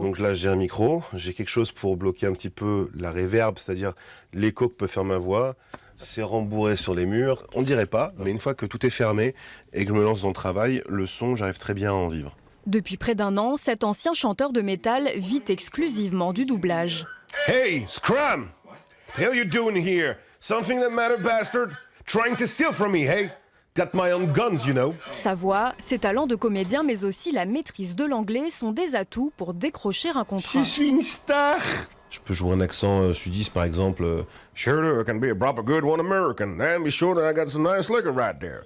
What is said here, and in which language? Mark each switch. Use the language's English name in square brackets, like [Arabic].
[French] Donc là, j'ai un micro, j'ai quelque chose pour bloquer un petit peu la réverb, c'est-à-dire l'écho que peut faire ma voix. C'est rembourré sur les murs, on dirait pas, mais une fois que tout est fermé et que je me lance dans le travail, le son, j'arrive très bien à en vivre. Depuis près d'1 an, cet ancien chanteur de métal vit exclusivement du doublage. [English] Hey, Scrum! The hell you doing here? Something that matter, bastard? Trying to steal from me, hey? Got my own guns, you know. [French] Sa voix, ses talents de comédien, mais aussi la maîtrise de l'anglais sont des atouts pour décrocher un contrat. Je suis une star! Je peux jouer un accent sudiste, par exemple. [English] Sure, I can be a proper good one American, and be sure that I got some nice liquor right there.